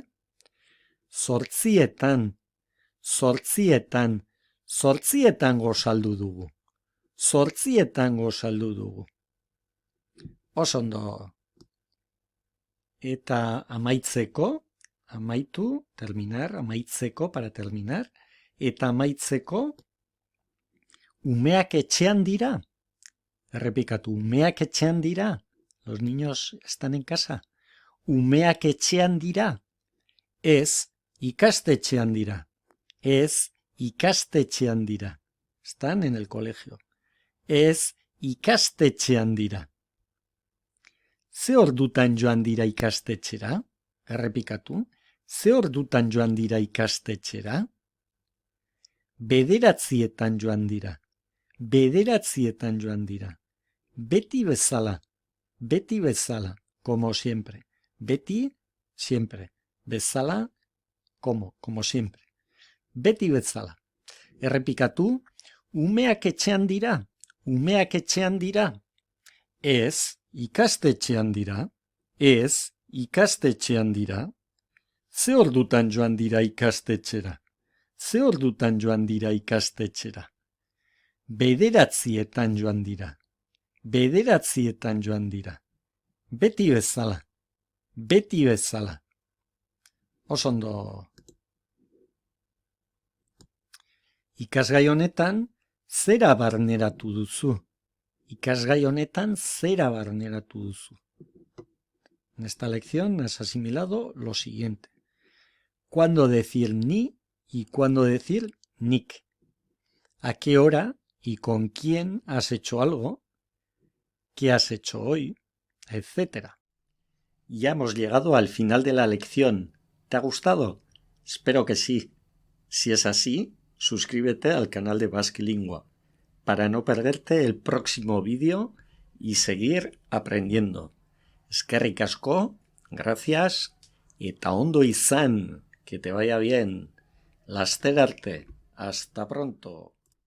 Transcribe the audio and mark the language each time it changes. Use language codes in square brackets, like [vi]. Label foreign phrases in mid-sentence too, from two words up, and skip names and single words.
[eu] Zortzietan. Zortzietan. Zortzietan gozaldu dugu. Zortzietan gozaldu dugu. Oso ondo. eta amaitzeko, amaitu, terminar, amaitzeko, [es] para terminar, [eu] eta amaitzeko, umeak etxean dira. Errepikatu, umeak etxean dira. [es] Los niños están en casa. [eu] Umeak etxean dira. Ez, ikastetxean dira. Ez, ikastetxean dira. [es] Están en el colegio. [eu] Ez, ikastetxean dira. Ze ordutan joan dira ikastetxera? Errepikatu. Ze ordutan joan dira ikastetxera? Bederatzietan joan dira. Bederatzietan joan dira. Beti bezala. Beti bezala. [es] Como siempre. Beti, siempre. Bezala, como siempre. [eu] Beti bezala. Errepikatu. Umeak etxean dira. Umeak etxean dira. Ez, ikastetxean dira. Ez, ikastetxean dira. Ze ordutan joan dira ikastetxera? Ze ordutan joan dira ikastetxera? Bederatzietan joan dira. Bederatzietan joan dira. Beti bezala. Beti bezala. Osondo. Ikasgai honetan, zera barneratu duzu. Ikasgai honetan, zera barneratu duzu. [es] En esta lección has asimilado lo siguiente. Cuándo decir ni y cuándo decir nik. A qué hora y con quién has hecho algo, qué has hecho hoy, etc. Ya hemos llegado al final de la lección. ¿Te ha gustado? Espero que sí. Si es así, suscríbete al canal de Basque Lingua para no perderte el próximo vídeo y seguir aprendiendo. [eu] Eskerrik asko, gracias, eta ondo izan, [es] que te vaya bien. [eu] Laster arte, [es] hasta pronto.